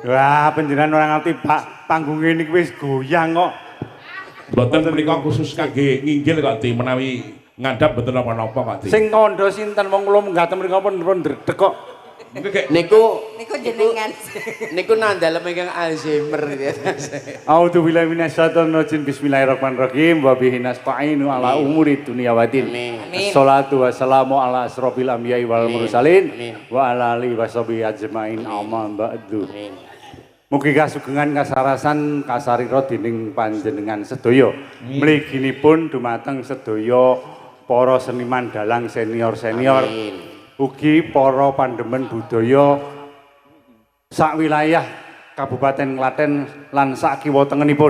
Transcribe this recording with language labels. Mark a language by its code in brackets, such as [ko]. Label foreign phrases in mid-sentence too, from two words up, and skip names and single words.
[jv] Wah, panjenengan ora ngerti Pak, panggunge niki wis goyang kok. Mboten menika khusus kangge nginggil kok, Dik, menawi ngandhap mboten napa-napa kok, Dik. Sing kandha sinten wong kula munggah mriku pun ndredeg kok. Niku jenengan. niku nandalem ingkang Alzheimer ya. [ar] أعوذ بالله من الشيطان الرجيم. بسم الله الرحمن الرحيم. وبه نستعين على أمور الدنيا والدين. آمين. الصلاة والسلام على أشرف الأنبياء والمرسلين وعلى آله وصحبه أجمعين. أما بعد. [jv] Mugi kasugengan kasarasan kasarira dening panjenengan sedaya. Mliginipun dumateng sedaya para seniman dalang senior-senior. Ugi para pandemen budaya sak wilayah Kabupaten Klaten lan sak kiwa tengenipun.